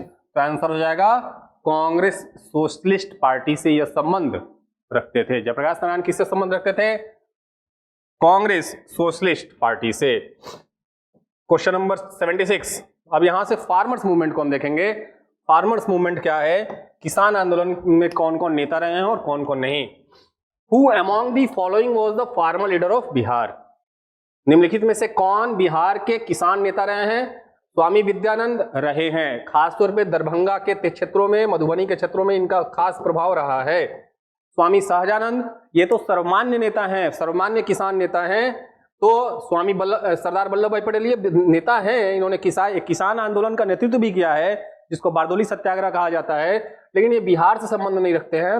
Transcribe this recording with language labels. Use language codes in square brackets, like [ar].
[hi] तो आंसर हो जाएगा कांग्रेस सोशलिस्ट पार्टी से यह संबंध रखते थे। जयप्रकाश नारायण किससे संबंध रखते थे? कांग्रेस सोशलिस्ट पार्टी से। क्वेश्चन नंबर 76, अब यहां से फार्मर्स मूवमेंट को हम देखेंगे। फार्मर्स मूवमेंट क्या है? किसान आंदोलन में कौन कौन नेता रहे हैं और कौन कौन नहीं। [en] Who among the following was the farmer leader of Bihar? [hi] निम्नलिखित में से कौन बिहार के किसान नेता रहे हैं? स्वामी विद्यानंद रहे हैं। खासतौर पे दरभंगा के क्षेत्रों में, मधुबनी के क्षेत्रों में इनका खास प्रभाव रहा है। स्वामी सहजानंद, ये तो सर्वमान्य नेता हैं, सर्वमान्य किसान नेता हैं। तो सरदार वल्लभ भाई पटेल ये नेता हैं, इन्होंने किसान आंदोलन का नेतृत्व भी किया है, जिसको बारदोली सत्याग्रह कहा जाता है, लेकिन ये बिहार से संबंध नहीं रखते हैं।